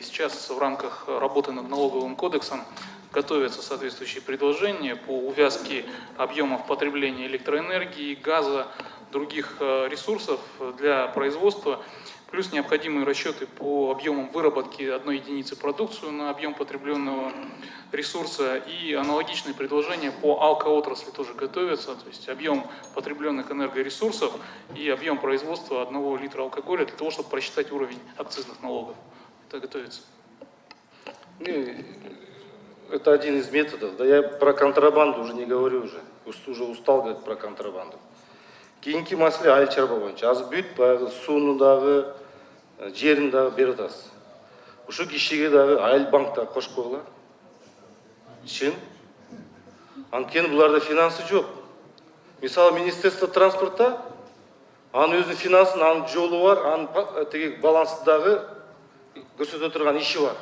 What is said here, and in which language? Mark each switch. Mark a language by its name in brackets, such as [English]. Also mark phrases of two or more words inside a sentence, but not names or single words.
[Russian] Сейчас в рамках работы над налоговым кодексом готовятся соответствующие предложения по увязке объемов потребления электроэнергии, газа, других ресурсов для производства, плюс необходимые расчеты по объемам выработки одной единицы продукции на объем потребленного ресурса, и аналогичные предложения по алкоотрасли тоже готовятся, то есть объем потребленных энергоресурсов и объем производства 1 литра алкоголя для того, чтобы просчитать уровень акцизных налогов. Это готовится. Это один из методов. Да я про контрабанду уже не говорю уже. Уже устал говорить про контрабанду. [Kyrgyz] Кийинки маселе айыл чарба боюнча. Азыр бүт баягы сууну дагы, жерин дагы берип атасыз. Ушу кишиге дагы айыл банкта кошуп койгула. Чын. Анткени буларда финансы жок. Мисалы [Russian] Министерство транспорта, [Kyrgyz] анын өзүнүн финансын, анын жолу бар, анын теги балансы дагы көрсөтө турган иши бар.